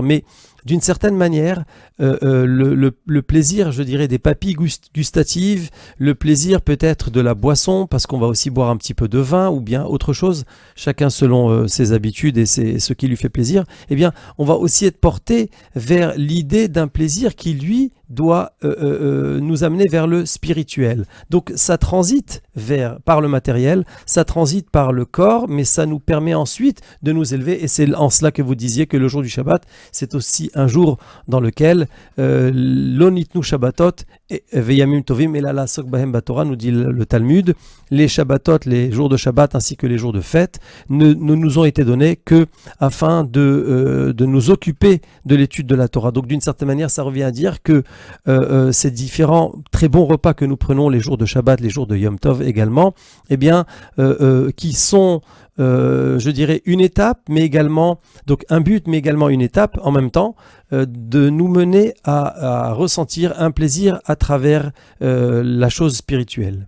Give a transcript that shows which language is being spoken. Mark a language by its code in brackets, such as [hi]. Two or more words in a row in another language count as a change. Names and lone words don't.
[fr] Mais d'une certaine manière, le plaisir, je dirais, des papilles gustatives, le plaisir peut-être de la boisson, parce qu'on va aussi boire un petit peu de vin ou bien autre chose, chacun selon ses habitudes et ce qui lui fait plaisir, eh bien, on va aussi être porté vers l'idée d'un plaisir qui, lui, doit nous amener vers le spirituel. Donc ça transite par le matériel, ça transite par le corps, mais ça nous permet ensuite de nous élever, et c'est en cela que vous disiez que le jour du Shabbat, c'est aussi un jour dans lequel [he] לא ניתנו שבתות וימים טובים אלא לעסוק בהם בתורה, [fr] nous dit le Talmud, les Shabbatot, les jours de Shabbat ainsi que les jours de fête ne nous ont été donnés que afin de nous occuper de l'étude de la Torah. Donc d'une certaine manière, ça revient à dire que ces différents très bons repas que nous prenons les jours de Shabbat, les jours de Yom Tov également, eh bien, qui sont, je dirais, une étape, mais également, donc un but, mais également une étape en même temps, de nous mener à ressentir un plaisir à travers la chose spirituelle.